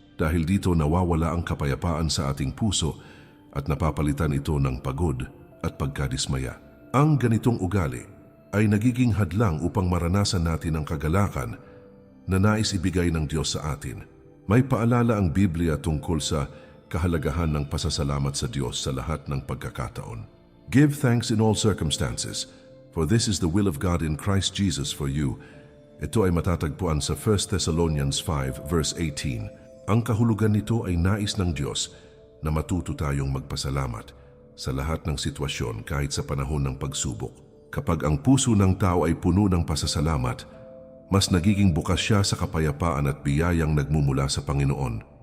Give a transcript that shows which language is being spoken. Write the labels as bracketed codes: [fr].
[tl] Dahil dito nawawala ang kapayapaan sa ating puso at napapalitan ito ng pagod at pagkadismaya. Ang ganitong ugali ay nagiging hadlang upang maranasan natin ang kagalakan na nais ibigay ng Diyos sa atin. May paalala ang Biblia tungkol sa kahalagahan ng pasasalamat sa Diyos sa lahat ng pagkakataon. [en] Give thanks in all circumstances, for this is the will of God in Christ Jesus for you. [tl] Ito ay matatagpuan sa 1 Thessalonians 5 verse 18. Ang kahulugan nito ay nais ng Diyos na matuto tayong magpasalamat sa lahat ng sitwasyon kahit sa panahon ng pagsubok. Kapag ang puso ng tao ay puno ng pasasalamat, mas nagiging bukas siya sa kapayapaan at biyayang nagmumula sa Panginoon.